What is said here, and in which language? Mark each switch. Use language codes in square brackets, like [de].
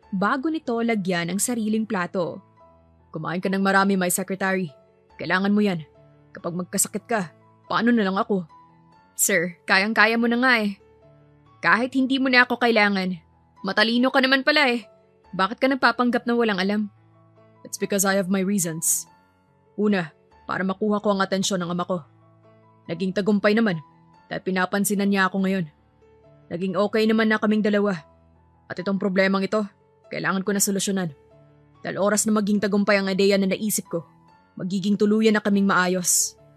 [tl] bago nito lagyan ang sariling plato. Kumain ka ng marami, [en] my secretary. [tl] Kailangan mo yan. Kapag magkasakit ka, paano na lang ako? Sir, kayang-kaya mo na nga eh. Kahit hindi mo na ako kailangan. Matalino ka naman pala eh. Bakit ka nagpapanggap na walang alam? [en] It's because I have my reasons. [tl] Una, para makuha ko ang atensyon ng ama ko. Naging tagumpay naman dahil pinapansinan niya ako ngayon. Naging okay naman na kaming dalawa. At itong problemang ito, kailangan ko na solusyonan. Dahil oras na maging tagumpay ang ideya na naisip ko, magiging tuluyan na kaming maayos.